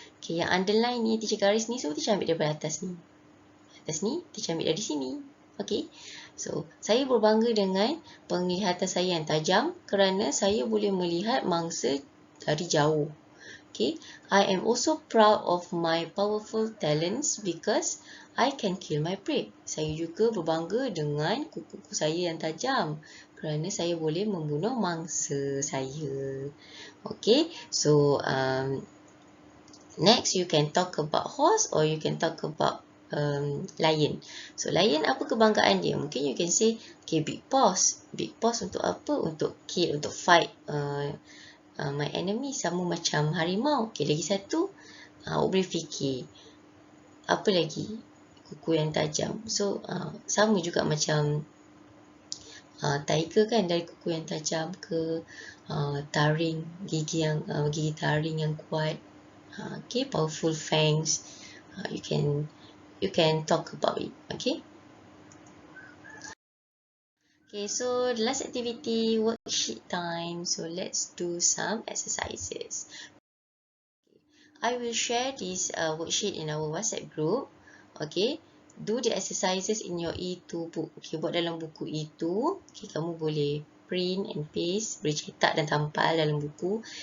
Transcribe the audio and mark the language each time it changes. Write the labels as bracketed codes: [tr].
[ms] Okay, yang underline ni, teacher garis ni, so teacher ambil daripada atas ni. Atas ni, teacher ambil dari sini. Okay, so saya berbangga dengan penglihatan saya yang tajam kerana saya boleh melihat mangsa dari jauh. [en] Okay, I am also proud of my powerful talents because I can kill my prey. [ms] Saya juga berbangga dengan kuku saya yang tajam kerana saya boleh membunuh mangsa saya. [en] Okay, so next you can talk about horse or you can talk about lion. So lion, [ms] apa kebanggaan dia? Mungkin [en] you can say, okay, big paws. [ms] Big paws untuk apa? Untuk kill, untuk fight my enemy, sama macam harimau. Okay, lagi satu, awak boleh fikir apa lagi? Kuku yang tajam. So sama juga macam tiger kan, dari kuku yang tajam ke taring, gigi taring yang kuat. [en] Okay, powerful fangs. You can talk about it. Okay. Okay, so the last activity, worksheet time. So let's do some exercises. I will share this worksheet in our WhatsApp group. Okay, do the exercises in your E2 book. [ms] Okay, buat dalam buku E2. Okay, kamu boleh [en] print and paste, [ms] boleh cetak dan tampal dalam buku.